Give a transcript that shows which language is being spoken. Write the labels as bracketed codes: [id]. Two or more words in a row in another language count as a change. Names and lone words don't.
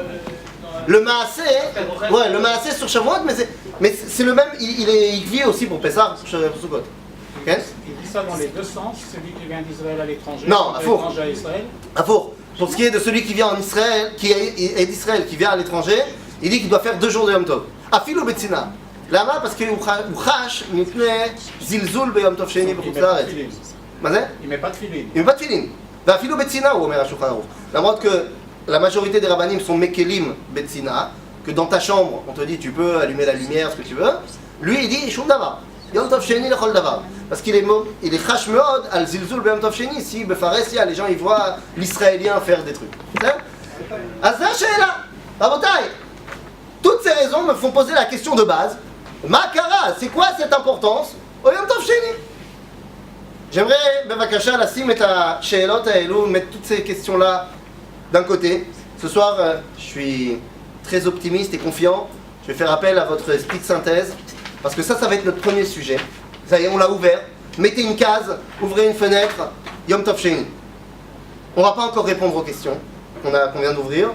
[fr] Le Maaseh, ouais, le Maaseh sur Shavuot, mais c'est le même, il vit aussi pour Pessah, pour Sukkot. Okay? Il dit ça dans les deux sens, celui qui vient d'Israël à l'étranger, Non, à faux. à Israël. Ah, pour ce qui est de celui qui vient en Israël, qui est d'Israël, qui vient à l'étranger, il dit qu'il doit faire 2 jours de [he] יום טוב. אפילו בצנעה. [fr] Lama, [he] parce qu'il חש מפני זלזול ביום טוב שני בחוץ לארץ. מה זה? [fr] Il met pas de filin. Il met pas de filin. [he] ואפילו בצינה, הוא אומר השולחן ערוך. [fr] למרות que la majorité des rabbanim sont [he] מקילים בצנעה, [fr] que dans ta chambre, on te dit tu peux allumer la lumière, ce que tu veux. Lui, il dit [he] שום דבר. יום טוב שני לכל דבר. [fr] Parce qu'il est [he] חש מאוד על זלזול ביום טוב שני, [fr] si befaresia, les gens ils voient l'israélien faire des trucs. [he] אז זה השאלה. רבותיי, [fr] toutes ces raisons me font poser la question de base. Makara, c'est quoi cette importance au [he] יום טוב שני? [fr] J'aimerais, bevakasha, [he] lשים את השאלות האלו, [fr] mettre toutes ces questions-là d'un côté. Ce soir, je suis très optimiste et confiant. Je vais faire appel à votre esprit de synthèse, parce que ça va être notre premier sujet. Ça y est, on l'a ouvert. Mettez une case, ouvrez une fenêtre, [he] יום טוב שני. [fr] On ne va pas encore répondre aux questions qu'on vient d'ouvrir.